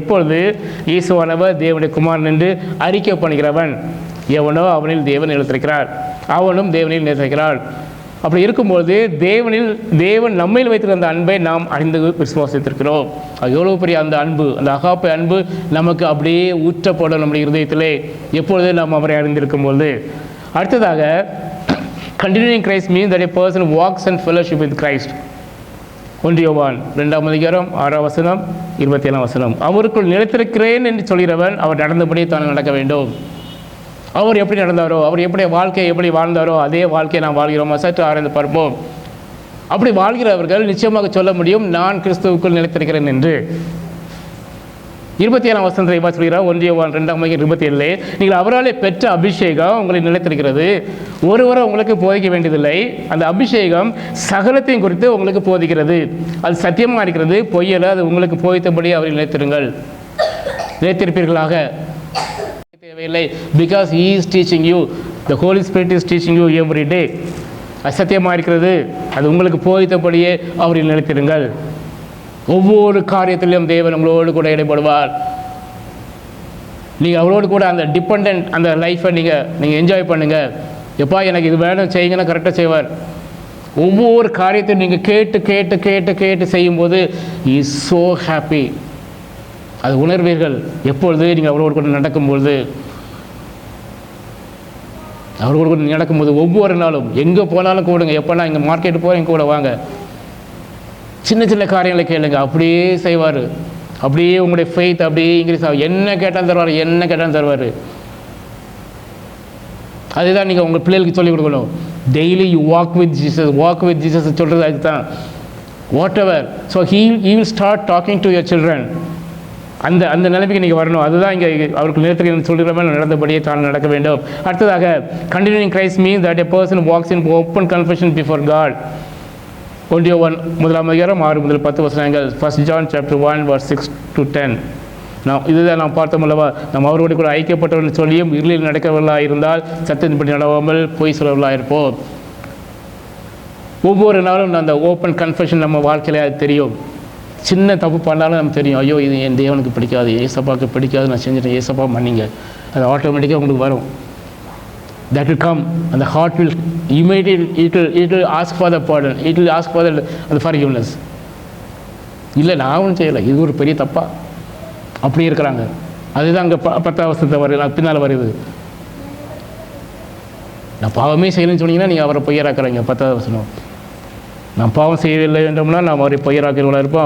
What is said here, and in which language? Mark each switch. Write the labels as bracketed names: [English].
[Tamil] எப்பொழுது இயேசுவானவர் தேவனுடைய குமாரன் என்று அறிக்கை பண்ணுகிறவன் எவனோ அவனில் தேவன் நிலைத்திருக்கிறார், அவனும் தேவனில் நிலைத்திருக்கிறான். அப்படி இருக்கும்பொழுது தேவன் நம்மையில் வைத்திருந்த அந்த அன்பை நாம் அறிந்து விசுவாசித்திருக்கிறோம். அது எவ்வளோ பெரிய அந்த அன்பு, அந்த அகாப்பை அன்பு நமக்கு அப்படியே ஊற்றப்படும் நம்முடைய இருதயத்திலே எப்பொழுது நாம் அவரை அறிந்திருக்கும்போது. [English] அடுத்ததாக continuing Christ means that a person walks in fellowship with Christ. [Tamil] 1 யோவான் 2:6-27 அவருக்குள் நிலைத்திருக்கிறேன் என்று சொல்கிறவன் அவர் நடந்தபடி தான் நடக்க வேண்டும். அவர் எப்படி நடந்தாரோ, அவர் எப்படி வாழ்க்கையை எப்படி வாழ்ந்தாரோ அதே வாழ்க்கையை நாம் வாழ்கிறோம். சற்று ஆராய்ந்து பார்ப்போம். அப்படி வாழ்கிறவர்கள் நிச்சயமாக சொல்ல முடியும் நான் கிறிஸ்துவுக்குள் நிலைத்திருக்கிறேன் என்று. 27 வசனத்தை சொல்கிறார் 1 யோவான் 2:27. நீங்கள் அவராலே பெற்ற அபிஷேகம் உங்களை நிலைத்திருக்கிறது, ஒருவரை உங்களுக்கு போதிக்க வேண்டியதில்லை. அந்த அபிஷேகம் சகலத்தையும் குறித்து உங்களுக்கு போதிக்கிறது, அது சத்தியமாக இருக்கிறது, பொய்யல, அது உங்களுக்கு போதித்தபடி அவரை நிலைத்திருப்பீர்களாக தேவையில்லை. [English] Because he is teaching you, the Holy Spirit is teaching you every day. [Tamil] அது சத்தியமாக இருக்கிறது, அது உங்களுக்கு போதித்தபடியே அவரில் நிலைத்திருங்கள். ஒவ்வொரு காரியத்திலும் தேவன் உங்களோடு கூட இடைப்படுவார். நீங்கள் அவரோடு கூட அந்த டிபெண்ட் அந்த லைஃப்பை நீங்கள் என்ஜாய் பண்ணுங்கள். எப்பா எனக்கு இது வேணும் செய்யுங்கன்னா கரெக்டாக செய்வார். ஒவ்வொரு காரியத்தையும் நீங்கள் கேட்டு கேட்டு கேட்டு கேட்டு செய்யும்போது [English] Is so happy. [Tamil] அது உணர்வீர்கள் எப்பொழுது நீங்கள் அவரோடு கூட நடக்கும்பொழுது. அவரோடு கூட நடக்கும்போது ஒவ்வொரு நாளும் எங்கே போனாலும் கூடுங்க. எப்போனா இங்கே மார்க்கெட்டு போகிறேன் கூட வாங்க, சின்ன சின்ன காரியங்களை கேளுங்க, அப்படியே செய்வார். அப்படியே உங்களுடைய ஃபெய்த் அப்படியே இன்க்ரீஸ் ஆகும். என்ன கேட்டாலும் தருவார். அதுதான் நீங்கள் உங்கள் பிள்ளைகளுக்கு சொல்லிக் கொடுக்கணும். [English] daily you walk with Jesus [Tamil] சொல்கிறது அதுதான். [English] Whatever, so he will start talking to your children. [Tamil] அந்த நிலைமைக்கு நீங்கள் வரணும். அதுதான் இங்கே அவருக்கு நிலைத்திருக்க சொல்கிறவன் நடந்தபடியே தான் நடக்க வேண்டும். [English] அடுத்ததாக continuing Christ means that a person walks in open confession before God. 1 யோவான் 1:6-10. 1 John chapter 1 verse 6-10. [Tamil] இதுதான் நாம் பார்த்தோம் அல்லவா, நாம் அவரோடு கூட ஐக்கியப்பட்டவர்கள் சொல்லியும் இருளில் நடக்கவர்களாக இருந்தால் சத்தியத்தின்படி நடவாமல் பொய் சொல்லவர்களாக இருப்போம். ஒவ்வொரு நாளும் அந்த ஓப்பன் கன்ஃபெஷன் நம்ம வாழ்க்கையில் அது தெரியும். சின்ன தப்பு பண்ணாலும் நமக்கு தெரியும், ஐயோ இது என் தேவனுக்கு பிடிக்காது, ஏசப்பாவுக்கு பிடிக்காது, நான் செஞ்சுட்டேன், ஏசப்பா மன்னிங்க. அது ஆட்டோமேட்டிக்காக உங்களுக்கு வரும். [English] That will come and the heart will immediately it will ask for the pardon, it will ask for the forgiveness. [Tamil] இல்லை நான் ஒன்றும் செய்யலை, இது ஒரு பெரிய தப்பா அப்படி இருக்கிறாங்க. அதுதான் அங்கே 10 வசனத்தை வருது, பின்னால் வருது. நான் பாவமே செய்யணும்னு சொன்னீங்கன்னா நீங்கள் அவரை பொய்யராக்குறீங்க. 10 வசனம் நாம் பாவம் செய்யவில்லை என்றோம்னா நாம் அவரை பொய்யராக்கிறவர்களாக இருப்போம்.